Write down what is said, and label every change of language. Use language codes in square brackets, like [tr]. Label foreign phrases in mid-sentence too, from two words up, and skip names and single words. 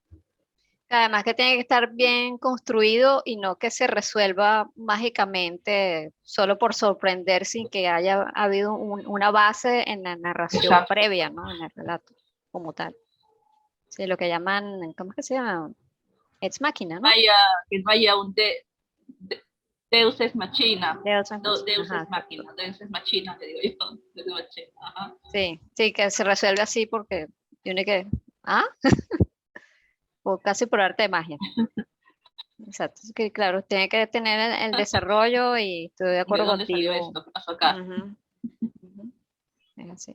[es] además que tiene que estar bien construido y no que se resuelva mágicamente solo por sorprender sin que haya habido una base en la narración Exacto. previa, ¿no? En el relato como tal. Sí, lo que llaman, ¿cómo es que se llama? [la] Ex machina, ¿no? [es] Vaya, que no haya de, [la] Deus es machina. Deus Ex Machina, [es] Deus ajá, es exacto. máquina, [la] Deus es machina, [es] te digo yo. [la] Deus es machina. [es] Ajá. Sí, sí, que se resuelve así porque tiene que, ¿ah? O casi por arte de magia. Exacto, es que claro, tiene que tener el desarrollo y estoy de ¿De acuerdo dónde salió contigo. esto? ¿Qué pasó acá? Ujú, ujú, es así.